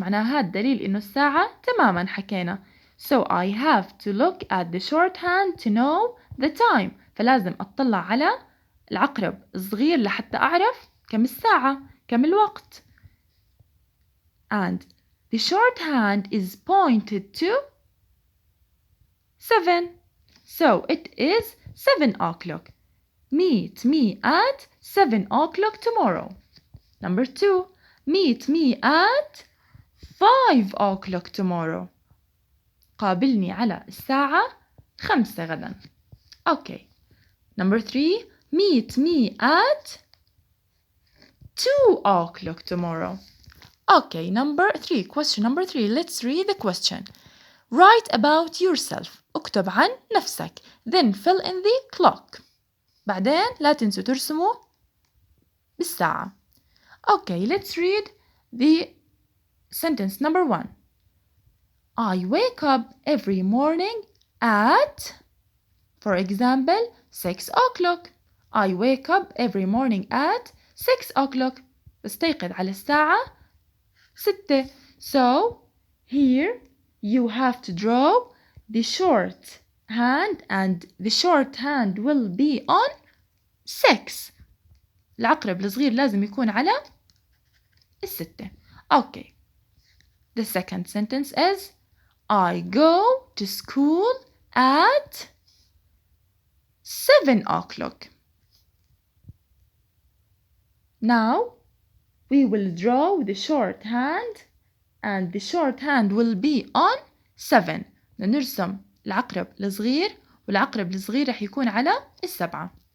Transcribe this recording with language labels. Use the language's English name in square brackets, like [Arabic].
[Arabic] معناها هذا دليل إنه الساعة تماما حكينا. [English] So I have to look at the short hand to know the time. [Arabic] فلازم أطلع على العقرب الصغير لحتى أعرف كم الساعة كم الوقت. And [English] the shorthand is pointed to 7. So it is 7 o'clock. Meet me at 7 o'clock tomorrow. Number 2. Meet me at 5 o'clock tomorrow. [Arabic] قابلني على الساعة 5 غدا. [English] Okay. Number 3. Meet me at 2 o'clock tomorrow. Okay, number 3. Question number 3. Let's read the question. Write about yourself. [Arabic] اكتب عن نفسك. [English] Then fill in the clock. [Arabic] بعدين لا تنسوا ترسموا بالساعة. [English] Okay, let's read the sentence number 1. I wake up every morning at, for example, 6 o'clock. I wake up every morning at 6 o'clock. [Arabic] بستيقظ على الساعة 6. [English] So, here you have to draw the short hand and the short hand will be on 6. [Arabic] العقرب الصغير لازم يكون على 6. [English] Okay. The second sentence is I go to school at 7 o'clock. Now we will draw the short hand and the short hand will be on 7. [Arabic] نرسم العقرب الصغير والعقرب الصغير رح يكون على 7.